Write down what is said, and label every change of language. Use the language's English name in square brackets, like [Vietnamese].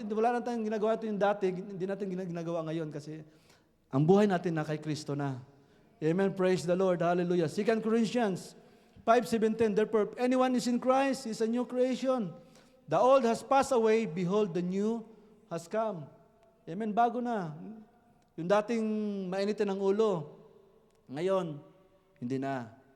[Filipino] Wala na tayong ginagawa ito yung dati. Hindi natin ginagawa ngayon kasi ang buhay natin na kay Kristo na. [English] Amen. Praise the Lord. Hallelujah. 2 Corinthians 5:17, therefore, if anyone is in Christ, he is a new creation. The old has passed away, behold, the new has come. [Filipino] Amen, bago na. Yung dating mainitin ng ulo, ngayon, hindi na.